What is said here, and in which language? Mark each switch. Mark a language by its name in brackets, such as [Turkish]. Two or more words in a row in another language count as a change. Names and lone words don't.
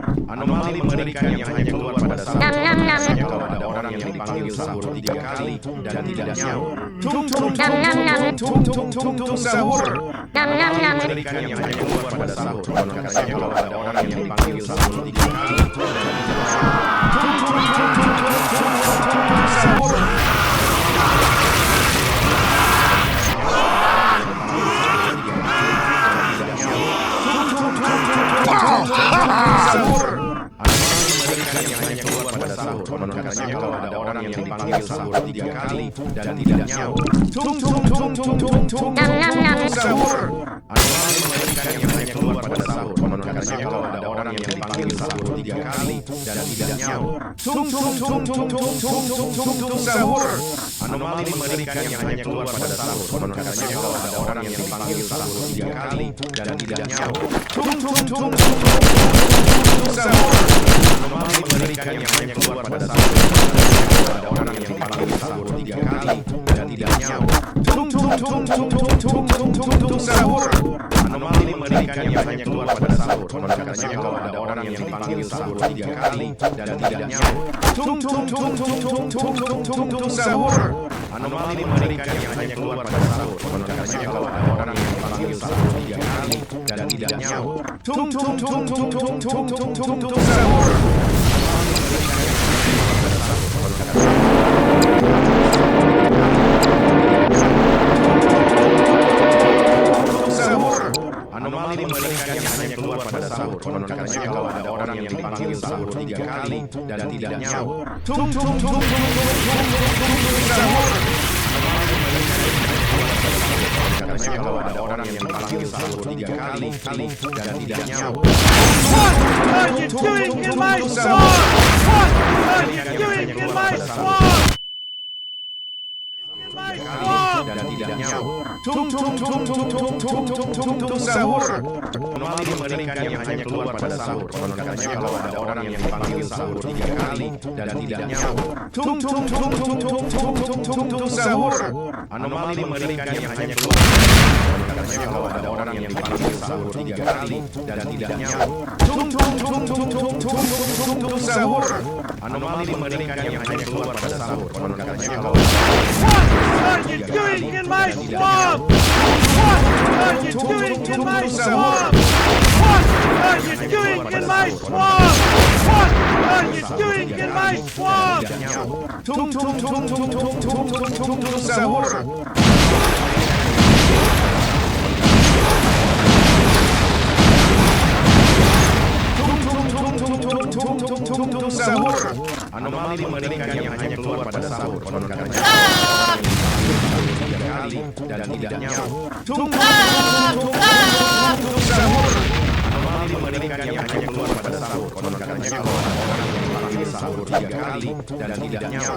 [Indonesian] Anomali mengerikan yang hanya keluar pada sahur. Biasanya kalau ada orang yang dipanggil sahur 3 kali dan tidak nyaur. Tung tung tung tung tung tung tung sahur. Anomali mengerikan yang hanya keluar pada sahur. Biasanya kalau ada orang yang dipanggil sahur 3 kali dan tidak nyaur. Tung tung tung tung tung tung sahur. Sahur. Anomali mengerikan yang hanya keluar pada sahur. Biasanya kalau ada orang yang dipanggil sahur 3 kali dan tidak nyaur. Tung tung tung tung tung tung sahur. Anomali mengerikan yang hanya keluar pada sahur. Biasanya kalau ada orang yang dipanggil sahur 3 kali dan tidak nyaur. Tung tung tung tung tung tung sahur. Anomali mengerikan yang hanya keluar pada sahur. Biasanya kalau ada orang yang dipanggil sahur 3 kali dan tidak nyaur. Tung tung tung tung sahur. Anomali mengerikan yang hanya keluar pada sahur. Ada orang yang dipanggil sahur 3 kali dan tidak nyaur. Tung tung tung tung sahur. Anomali mengerikan yang hanya keluar pada sahur. Biasanya kalau ada orang yang dipanggil sahur 3 kali dan tidak nyaur. Tung tung tung tung sahur. Anomali mengerikan yang hanya keluar pada sahur. Biasanya kalau ada orang yang dipanggil sahur 3 kali dan tidak nyaur. Tung tung tung tung sahur. Sahur. Anomali mengerikan yang hanya keluar pada sahur. Biasanya kalau ada orang yang dipanggil sahur 3 kali dan tidak nyaur. Tung tung tung sahur. Biasanya kalau ada orang yang dipanggil sahur 3 kali dan tidak nyaur. [English] What are you doing in my swamp? What are you doing in my swamp? [Indonesian] Dan tidak nyaur. Tung tung tung sahur. Anomali mengerikan yang hanya keluar pada sahur. Biasanya kalau ada orang yang dipanggil sahur 3 kali dan tidak nyaur. Tung tung tung sahur. Anomali mengerikan yang hanya keluar. Biasanya kalau ada orang yang dipanggil sahur 3 kali dan tidak nyaur. Tung tung tung sahur. Anomali mengerikan yang hanya keluar pada sahur. Biasanya kalau [English] What are you doing in my swamp? What are you doing in my swamp? What are you doing in my swamp? What are you doing in my swamp? [Indonesian] Tung tung sahur. Tung sahur. Anomali mengerikan yang hanya keluar pada sahur. Kali dan tidak nyaur. Tung sahur. Anomali mengerikan yang hanya keluar pada sahur. Biasanya kalau ada orang yang dipanggil sahur 3 kali dan tidak nyaur.